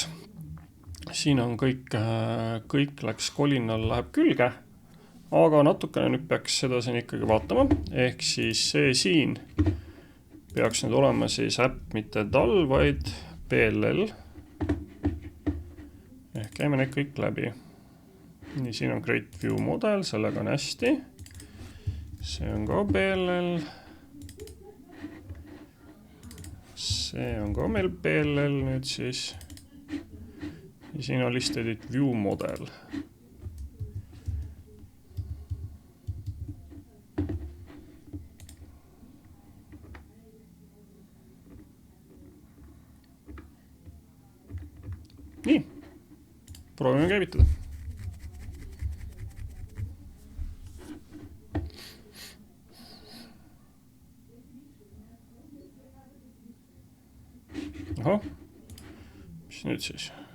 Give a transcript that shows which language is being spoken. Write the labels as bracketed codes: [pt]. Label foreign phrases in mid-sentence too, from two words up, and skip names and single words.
[et] Siin on kõik läks kolinal, läheb külge. Aga natukene nüüd peaks seda siin ikkagi vaatama, ehk siis see siin peaks nüüd olema siis äpp mitte tal, vaid BLL. Ehk käime need kõik läbi. Nii, siin on [en] create view model, [et] sellega on hästi. See on ka BLL. See on ka meil BLL nüüd siis. Ja siin on [en] list edit view model. [et] Nii, proovime käivitada. Ahah, mis nüüd siis?